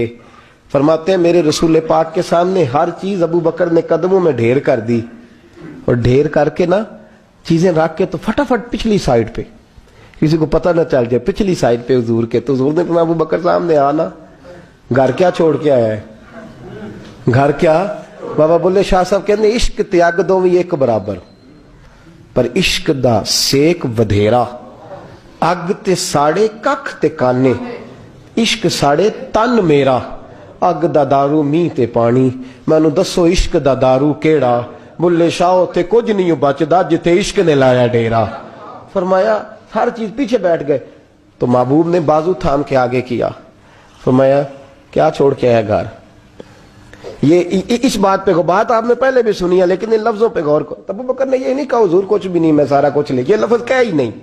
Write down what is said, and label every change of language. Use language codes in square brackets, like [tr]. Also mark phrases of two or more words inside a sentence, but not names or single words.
[ur] فرماتے ہیں میرے رسول پاک کے سامنے ہر چیز ابو بکر نے قدموں میں ڈھیر کر دی، اور ڈھیر کر کے نا چیزیں رکھ کے تو فٹافٹ پچھلی سائیڈ پہ، کسی کو پتہ نہ چل جائے، پچھلی سائیڈ پہ حضور کے. تو حضور نے فرمایا ابو بکر سامنے آنا، گھر کیا چھوڑ کے آیا ہے؟ [pa] گھر کیا؟ بابا بولے شاہ صاحب کہنے عشق تیاگ دو ایک برابر، پر عشق دا سیک ودھیرا اگ تے ساڑے ککھ تے کانے، عشق ساڑے تن میرا، اگ دا دارو مینہہ تے پانی، مینوں دسو عشق دا دارو کیہڑا، بلھے شاہ تے کجھ نہیں بچدا جتھے عشق نے لایا ڈیرا. [ur] فرمایا ہر چیز پیچھے بیٹھ گئے، تو محبوب نے بازو تھام کے آگے کیا، فرمایا کیا چھوڑ کے آیا گھر. یہ اس بات پہ بات آپ نے پہلے بھی سنی ہے، لیکن ان لفظوں پہ غور کرو. ابو بکر نے یہ نہیں کہا حضور کچھ بھی نہیں، میں سارا کچھ لے، یہ لفظ کیا ہی نہیں.